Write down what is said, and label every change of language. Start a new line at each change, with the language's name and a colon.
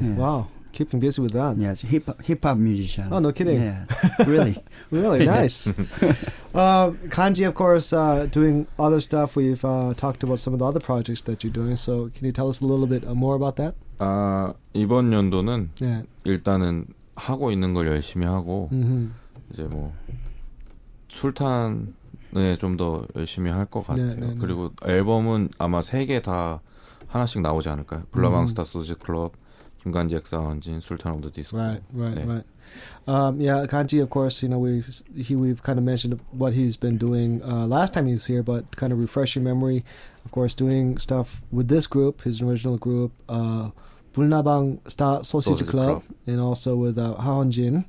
English: Yes. Wow. Keeping busy with that. Yes, hip hop musicians. Oh, no kidding. Yeah, really. Really nice. Kanji, of course, doing other stuff. We've talked about some of the other projects that you're doing. So can you tell us a little bit more about that?
Korean: 이번 연도는
English: Yeah.
Korean: 일단은 하고 있는 걸 열심히 하고
English: Mm-hmm.
Korean: 이제 뭐 술탄에 좀 더 열심히 할 것 같아요. 네. 그리고 앨범은 아마 3개 다 하나씩 나오지 않을까요? 블라망스타 소지 클럽, 김간지 엑사원진, 술탄 오브 더 디스코.
English: Right.
Korean: 네.
English: Yeah, Kanji, of course, you know, we've kind of mentioned what he's been doing last time he was here, but kind of refresh your memory. Of course, doing stuff with this group, his original group, Bulnabang Star Sausage Club, and also with Haonjin.